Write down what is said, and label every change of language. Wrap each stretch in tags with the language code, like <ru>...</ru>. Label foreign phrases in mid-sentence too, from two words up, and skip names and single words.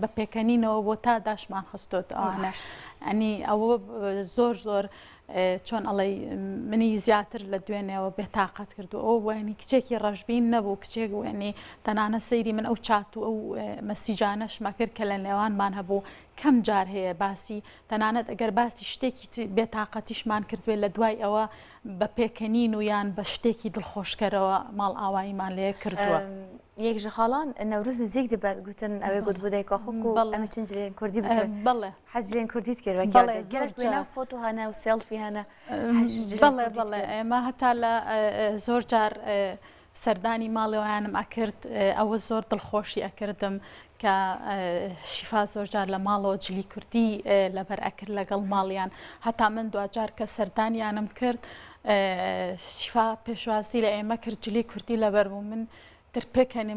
<ckb>بە پێکەنینەوە بۆ تا داشمان خستۆت ئەوانە ئەنی ئەوە زۆر زۆر چۆن ئەڵێ منی زیاتر لە دوێنێەوە بێتاقەت کردو ئەو وێنی کچێکی ڕەشبین نەبوو کچێک وێنی تەنانە سەیری من ئەو چات و ئەو مەسیجانەشمە کرد کە لە نێوانمان هەبوو کەم جار هەیە باسی تەنانەت ئەگەر باسی شتێکی بێتاقەتیشمان کردوێت لە دوای ئەوە بە پێکەنین و یان بە شتێکی دڵخۆشکەرەوە ماڵ ئاواییمان لێ کردووە.</ckb> <ku>یەک ji xalan Newroz nêzik dibe gotin ew ê gotbûdeka xwe ku em çin cilên Kurdî bikin.</ku> <ckb>بەڵێ</ckb> <ku>hez cilên Kurdî dikir gelek wêne foto hene û selfî hene</ku> <ckb>بەڵێ ئێمە هەتا لە زۆر جار سەردانی ماڵەوەیانم ئەکرد ئەوە زۆر دڵخۆشی ئەکردم کە شیفا زۆر جار لە ماڵەوە جلی کوردی لەبەر ئەکرد لەگەڵ ماڵیان هەتا من دوجار کە سەردانیانم کرد شیفا پێشوازی لە ئێمە کرد جلی کوردی لەبەر بوو من پێکەنم</ckb>